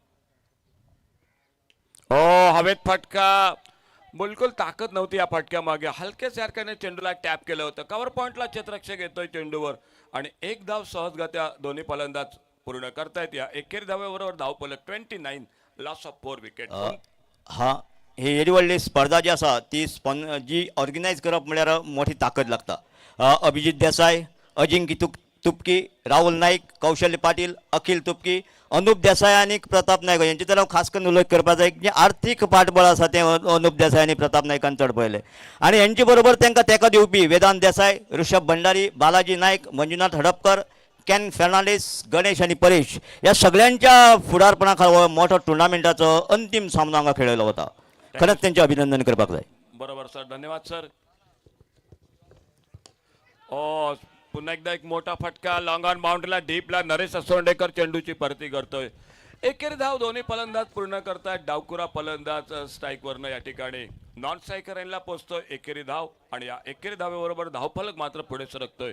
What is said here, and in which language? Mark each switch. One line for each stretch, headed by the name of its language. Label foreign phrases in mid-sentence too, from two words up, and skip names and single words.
Marathi: हवेत फटका. बिलकुल ताकद नव्हती या फटक्यामागे. हलक्याच सारख्याने चेंडूला टॅप केलं होतं. कव्हर पॉइंटला क्षेत्ररक्षक येतोय चेंडूवर आणि एक धाव सहजगत्या दोन्ही फलंदाज पूर्ण करतायत. या एकेरी धावेबरोबर धावफलक 29
English: loss of
Marathi: 4 विकेट.
Konkani: हा ही येदी व्हडली स्पर्धा जी आसा ती जी ऑर्गनायज करप म्हळ्यार मोठी ताकद लागता. अभिजित देसाय, अजिंक्य तुपकी, राहुल नाईक, कौशल्य पाटील, अखिल तुपकी, अनुप देसाय आणि प्रताप नायक यांचे तर खास करून उल्लेख करपाक जाय. जे आर्थीक पाठबळ आसा ते अनुप देसाय आणि प्रताप नायकान चड पळयले. आणि यांचे बरोबर तांकां तेंको दिवपी वेदांत देसाय, ऋषभ भंडारी, बालाजी नायक, मंजुनाथ हडपकर, कॅन फर्नांडीस, गणेश आणि परेश या सगळ्यांच्या फुडारपणाखाल हो मोठो टुर्नामेंटाचो अंतिम सामनो हांगा खेळिल्लो वता. खरंच त्यांचे अभिनंदन करपाक जाय.
Marathi: बरोबर सर, धन्यवाद सर. पुन्हा एकदा एक मोठा फटका.
English: long on
Marathi: बाउंड्रीला डीपला नरेश असोंडेकर चेंडूची परती करतोय. एकेरी धाव दोन्ही फलंदाज पूर्ण करतायत. डावकुरा फलंदाज स्ट्राईकवरनं या ठिकाणी नॉन स्ट्रायकर यांना पोहोचतोय एकेरी धाव आणि या एकेरी धावेबरोबर धावफलक मात्र पुढे सरकतोय.